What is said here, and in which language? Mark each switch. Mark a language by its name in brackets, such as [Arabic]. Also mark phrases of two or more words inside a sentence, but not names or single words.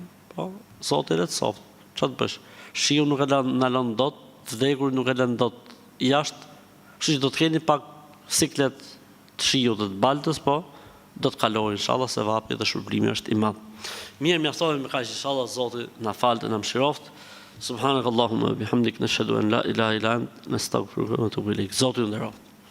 [Albanian] Po, Zoti le të soft. Çfarë të bësh? Shiu nuk e na lën dot, vdekurin nuk e lën dot jashtë. Kështu që do të keni pak siklet të shiut dhe të baltës, po do të kalojnë, inshallah, se vapi dhe shpërblimi është i madh. Mirë, mjaftohemi me kaq, inshallah, Zoti na falë dhe na mëshiroft. [Arabic] سبحانك اللهم بحمدك نشهد أن لا إله إلا أنت نستغفرك ونتوب إليك. [Albanian] Zoti ju nderoft.